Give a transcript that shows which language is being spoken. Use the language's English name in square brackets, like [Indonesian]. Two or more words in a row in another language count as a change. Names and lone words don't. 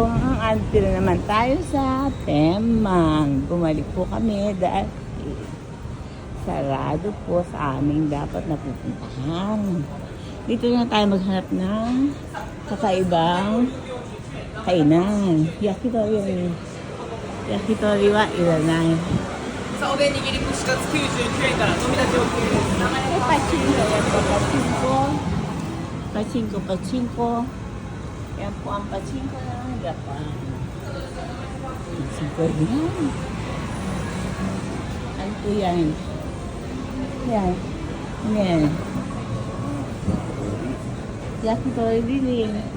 [Filipino] Andito na naman tayo sa Temang. Bumalik po kami dahil sarado po sa aming dapat napupuntahan. Dito na tayo maghanap ng kakaibang kainan. Yakitori. [Japanese] 焼き鳥はいらない. さあおでん握り串カツ99円から飲み出し OK です名前 [Filipino] Pachinko. Yan po, pachinko. Pachinko, pachinko. Yan po ang pachinko ng Japan. Pachinko yan. Ano po yan? Yan. Yan. Yakitori din.